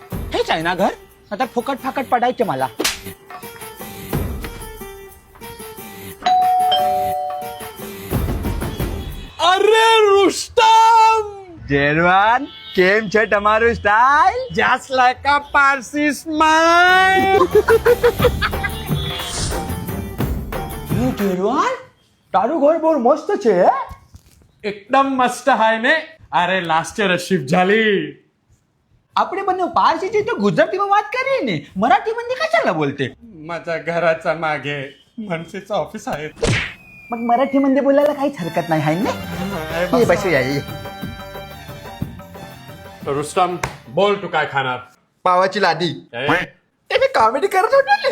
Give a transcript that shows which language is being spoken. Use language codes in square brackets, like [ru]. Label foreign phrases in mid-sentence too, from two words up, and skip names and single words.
[mr] हेच आहे ना घर? आता फुकट फाकट पडायचे मला. अरे रुस्तम, [gu] जेरवान केम છે તમારું સ્ટાઇલ? [en] just like a Parsi smile. [gu] જેરવાન તારું ઘર બહુ મસ્ત છે. [mr] एकदम मस्त आहे ने. अरे लास्ट इयर शिफ्ट झाली. [gu] આપણે બંને પારસીથી તો ગુજરાતીમાં વાત કરીએ ને, [mr] મરાઠીमध्ये कशाला बोलते? माझ्या घराच्या मागे मनसेचं ऑफिस आहे. मग मराठीमध्ये बोलायला काहीच हरकत नाही आहे ना. ये बसूया ये. रुस्तम, बोल तू काय खाणार? पावाची लादी. ए, ते मी कॉमेडी करत होतो ना.